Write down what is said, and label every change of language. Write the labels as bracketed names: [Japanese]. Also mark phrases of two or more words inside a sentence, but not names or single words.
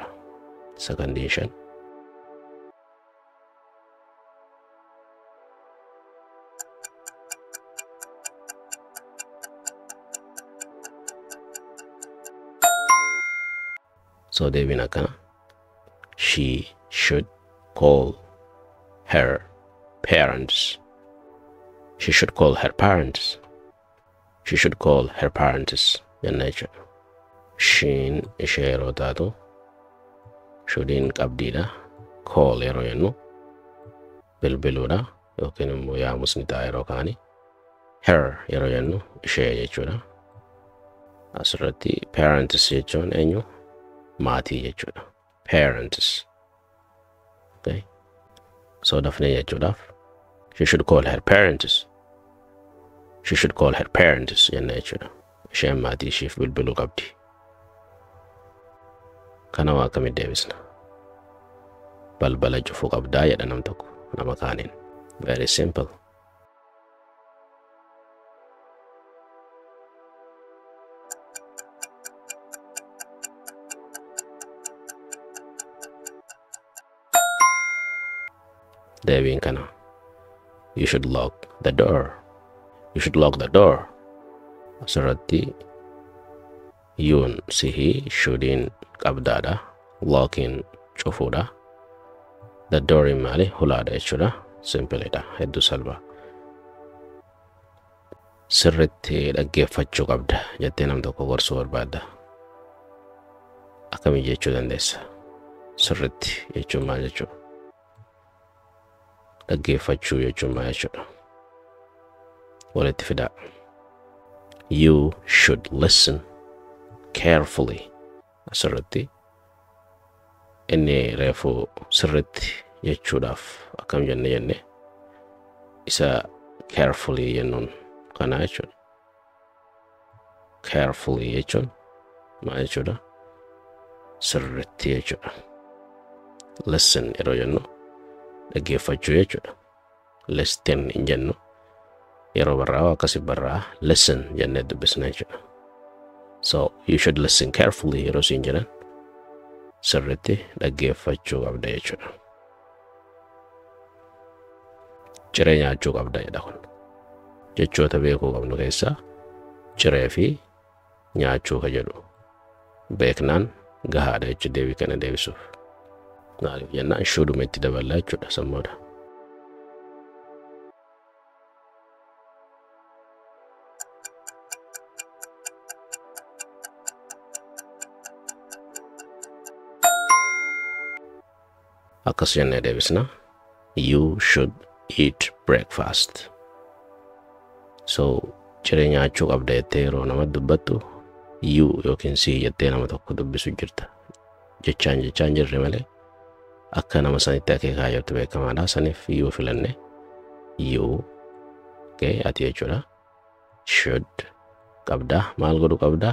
[Oromo] Isa condition. So deebiin akkana. [English] She should call her parents. She should call her parents. She should call her parents. [Oromo] Jenna jechuudha. Shin ishee yeroo taatu, shoodiin qabdiidha. Call yeroo jennu bilbiluudha yookiin immoo yaamusni ta'a yeroo kaani. Her yeroo jennu ishee jechuudha. Asirratti parents jechuun eenyu? Maatii jechuudha. [English] Parents. Okay. [Oromo] So dafnee jechuudhaaf [English] she should call her parents. She should call her parents [Oromo] jenna jechuudha. Isheen maatii isheef bilbiluu qabdi. Kana waa akkamitti deebisna? Balbala cufuu qabdaa jedha nam tokko nama kaaniin. [English] Very simple. [Oromo] Deebiin kana. [English] You should lock the door. You should lock the door. [Oromo] Asirratti yuun sihi shoodiin qabdaadha. Locking cufuudha. [English] The door [Oromo] maali? Hulaadha jechuudha. Simpleedha. Hedduu salphaa. Sirriitti dhaggeeffachuu qabda jettee nam tokko gorsuu barbaadda. Akkamii jechuu dandeessa? Sirriitti jechuun maal jechuudha? Dhaggeeffachuu jechuun maal jechuudha? Walitti fidaa. [English] You should listen carefully. [Oromo] Asirratti inni reefu sirriitti jechuudhaaf akkam jenne isa carefully jennuun kana jechuudha. Carefully jechuun maal jechuudha? Sirriitti jechuudha. Listen yeroo jennu dhaggeeffachuu jechuudha. Listen hin jennu yeroo barraa akkasi barraa listen jennee dubbisna jechuudha. [English] So you should listen carefully [Oromo] yeroo siin jedhan sirriitti dhaggeeffachuu qabda jechuudha. Ciree nyaachuu qabda jedha kun. Jechoota beekuu qabnu keessaa ciree fi nyaachuu ka jedhu beeknaan gahaadha jechuudha deebii kana deebisuuf. Maaliif jennaan shooduma itti daballaa jechuudha sammuudha. Akkas jennee deebisna. [English] You should eat breakfast. [Oromo] So ciree nyaachuu qabda jettee yeroo nama dubbattu you yookiin si jettee nama tokko dubbisu jirta. Jechaan jirre malee akka nama sanitti akeekaa jirtu beekamaadha. Saniif you filanne you okay ati jechuudha. Should qabda maal godhu qabda?